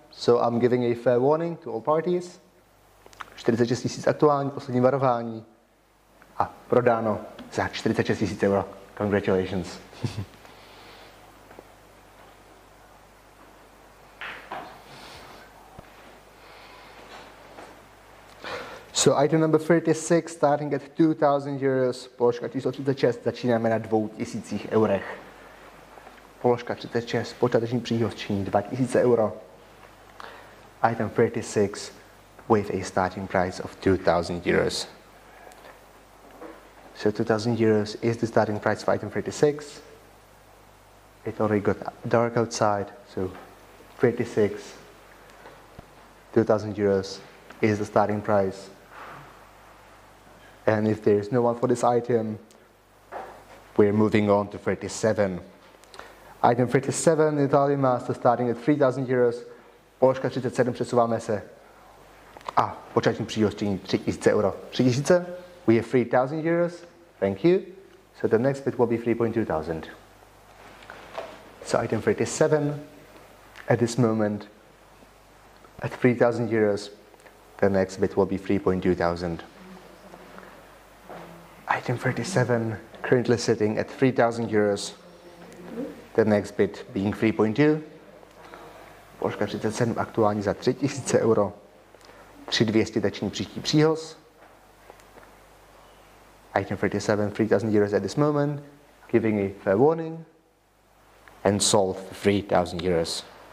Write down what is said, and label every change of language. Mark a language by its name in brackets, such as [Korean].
[English] So I'm giving a fair warning to all parties. [Czech] 46 000 aktuální, poslední varování. A prodáno za 46 000 euro. [English] Congratulations. So item number 36, starting at 2,000 euros. [Czech] Položka číslo 36, začínáme na 2,000 eurech. Položka 36, počáteční příhoz činí 2,000 euro. [English] Item 36, with a starting price of 2,000 euros. So 2,000 euros is the starting price for item 36. It already got dark outside, so 36, 2,000 euros is the starting price. And if there is no one for this item, we're moving on to 37. Item 37, Italian Master, starting at 3,000 euros. [Czech] Položka 37, přesouváme se. A počáteční příhoz činí 3,000 euro. [English] 3,000, we have 3,000 euros. Thank you. So the next bid will be 3,200. So item 37, at this moment, at 3,000 euros, the next bid will be 3,200. Item 37, currently sitting at 3,000 euros. The next bid being 3,2. [Czech] Položka 37 aktuálně za 3,000 euro. 3,200 tační příští příhoz. [English] Item 37, 3,000 euros at this moment, giving a fair warning, and sold for 3,000 euros.